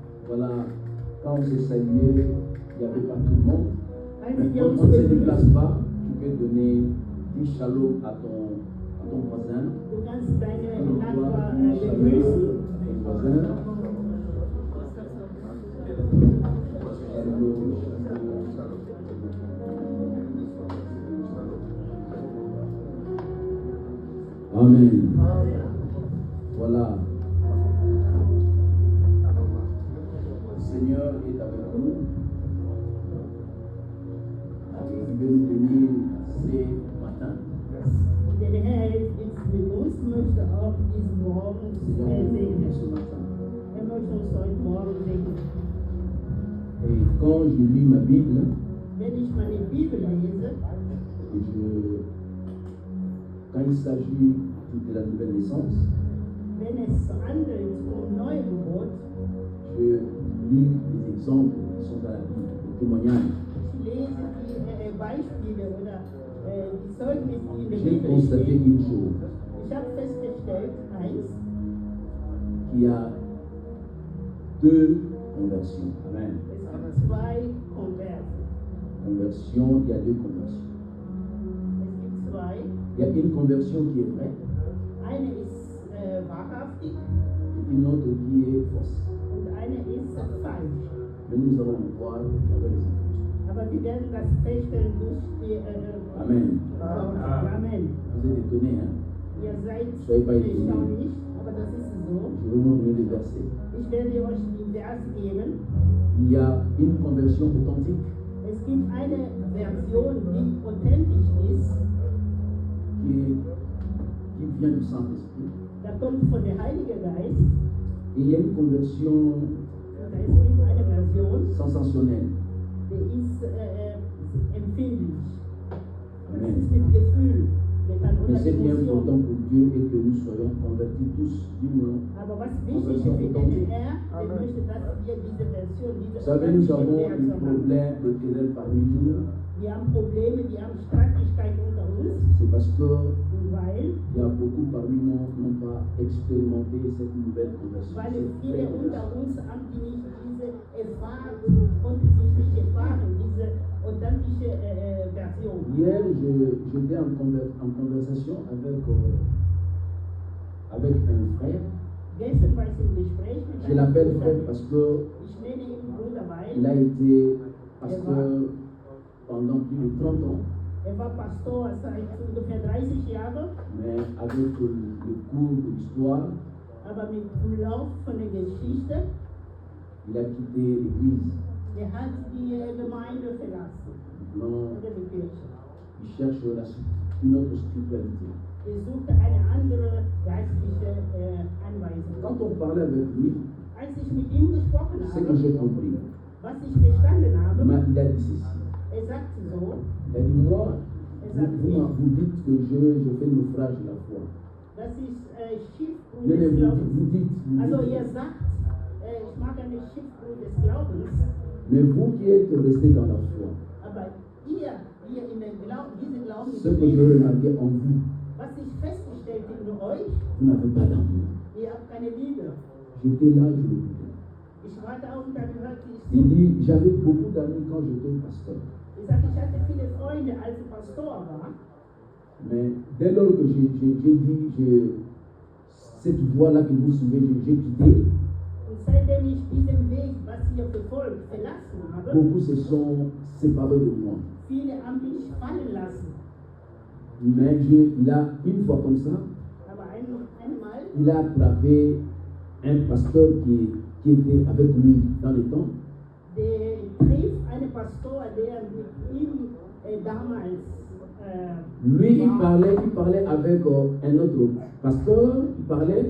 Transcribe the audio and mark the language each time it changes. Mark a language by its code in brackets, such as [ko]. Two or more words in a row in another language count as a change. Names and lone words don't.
[fr] Voilà, quand on s'est salué, il n'y avait pas tout le monde. [de] Als [fr] Mais [de] wir [fr] quand [de] uns [fr] on ne se déplace [de] begrüßen, [fr] pas, tu peux donner 10 shalom à ton voisin. [de] du kannst deine Nachbarn [fr] Dis shalom [de] begrüßen. [fr] à ton voisin. Amen. Voilà. Le Seigneur est avec nous. Il veut nous bénir ce matin. [de] Der Herr ist mit uns, möchte auch diesen Morgen [fr] Seigneur, nous bénit [de] segnen. [fr] ce matin. [de] Möchte uns heute Morgen segnen. [fr] Et quand je lis ma Bible, [de] Wenn ich meine Bibel lese, [fr] quand il s'agit de la nouvelle naissance, [de] wenn es handelt Neugeburt, [fr] je lis les exemples qui sont dans la Bible, les témoignages. [de] ich lese die Beispiele oder die Zeugnisse, die in der [fr] J'ai [de] Bibel [fr] constaté [de] stehen. [fr] une chose, [de] Ich habe festgestellt, [fr] qu'il y a deux conversions. Amen. [de] es gibt zwei Konversen. [fr] Conversion, il y a deux conversions. [de] Es gibt zwei. [fr] Il y a une conversion qui est vraie [de] Eine ist wahrhaftig [fr] et une autre qui est fausse. [de] und eine ist falsch. [fr] Mais nous allons le voir à travers les Écritures. [de] Aber wir werden das feststellen durch die [fr] Amen. [de] Amen. [fr] Vous êtes étonnés, hein? [de] Ihr seid [fr] Soyez pas étonnés. [de] erstaunlich, aber das ist so. [fr] Je vais vous donner des versets. [de] Ich werde euch die Vers geben. [fr] Il y a une conversion authentique [de] Es gibt eine Version, die authentisch ist. [fr] qui vient du Saint-Esprit. [de] Da kommt von der Heilige Geist. [fr] Et il y a une conversion [de] Da ist eben eine Version, [fr] sensationnelle. [de] die ist empfindlich. Das [fr] Amen. [de] ist mit Gefühl. Wir kann [fr] Mais [de] unter [fr] c'est bien [de] Emotion. [fr] important pour Dieu et que nous soyons convertis tous d'une [de] Aber was wichtig ist für den Herr, der möchte, dass wir diese Version, diese [fr] Vous savez, nous avons [de] authentische [fr] des [de] Version haben. [fr] problèmes de querelle parmi nous. [de] Wir haben Probleme, wir haben Streitigkeiten unter uns, [fr] C'est parce que [de] weil [fr] il y a beaucoup parmi nous qui n'ont pas expérimenté cette nouvelle conversion. [de] es [fr] cette [de] viele [fr] vraie [de] unter [fr] conversion. [de] uns haben, die nicht diese konnten sich nicht erfahren, diese authentische Version. [fr] Hier, j'étais en conversation avec un frère. [de] Gestern war ich im Gespräch mit [fr] Je l'appelle frère [de] Bruder. [fr] parce que [de] Ich nenne ihn Bruder, [fr] il [de] weil [fr] a été pasteur pendant plus de 30 ans, [de] war Pastor seit ungefähr 30 Jahren, [fr] mais avec le cours de l'histoire, [de] aber mit dem Lauf von der Geschichte, [fr] il a quitté l'église. [de] der hat die Gemeinde verlassen, [fr] Maintenant, [de] oder die Kirche. [fr] il cherche une autre spiritualité. [de] Er suchte eine andere geistliche Anweisung. [fr] Quand on parlait avec lui, [de] Als ich mit ihm gesprochen [fr] ce que [de] habe, [fr] j'ai compris, [de] was ich verstanden habe, [fr] il a dit ceci. [de] sagte so, [fr] Il a dit, moi, vous dites que je fais le naufrage de la foi. [de] das ist Schiffbruch [fr] Non, [de] des [fr] vous [de] Glaubens. [fr] dites. [de] Also ihr sagt, ich mag eine Schiffbruch des Glaubens, [fr] Mais vous qui êtes restés dans la foi, [de] aber ihr in den diesen Glauben [fr] ce que je [de] geblieben, [fr] remarqué en vous, [de] was ich festgestellt in euch, [fr] vous n'avez pas d'amour. [de] ihr habt keine Liebe. [fr] J'étais là, je l'écoutais. [de] Ich war da und dann hörte ich [fr] Il [de] zu. [fr] dit, j'avais beaucoup d'amis quand j'étais pasteur. [de] Ich sagte, ich hatte viele Freunde, als ich Pastor war. [fr] Mais dès lors que j'ai dit, cette voie-là que vous suivez, j'ai quitté, [de] Und seitdem ich diesen Weg, was ihr verfolgt, verlassen habe, [fr] beaucoup se sont séparés de moi. [de] viele haben mich fallen lassen. [fr] Mais il a, une fois comme ça, [de] Aber einmal, [fr] il a attrapé un pasteur qui était avec lui dans le temps. [de] der trifft einen Pastor, der mit ihm damals [fr] Lui, il parlait avec un autre pasteur, il parlait,